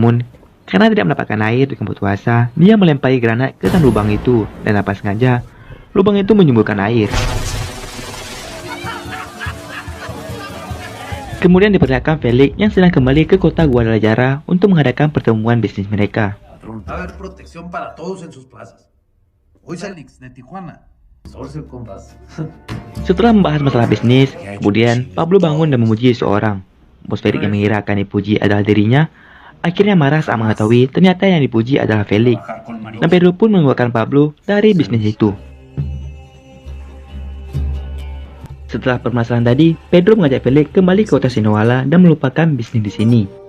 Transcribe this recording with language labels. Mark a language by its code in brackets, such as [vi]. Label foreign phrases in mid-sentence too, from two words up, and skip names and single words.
[id] Namun, Karena tidak mendapatkan air di kampung puasa, dia melempari granat ke dalam lubang itu, dan tanpa sengaja, lubang itu menyemburkan air. Kemudian diperlihatkan Felix yang sedang kembali ke kota Guadalajara untuk mengadakan pertemuan bisnis mereka. [es] Haber protección para todos en sus plazas. Hoy Felix de Tijuana. [id] Setelah membahas masalah bisnis, kemudian Pablo bangun dan memuji seorang. Bos Felix yang mengira akan dipuji adalah dirinya, akhirnya marah saat mengetahui ternyata yang dipuji adalah Felix. Dan Pedro pun mengeluarkan Pablo dari bisnis itu. Setelah permasalahan tadi, Pedro mengajak Felix kembali ke kota Sinaloa dan melupakan bisnis di sini.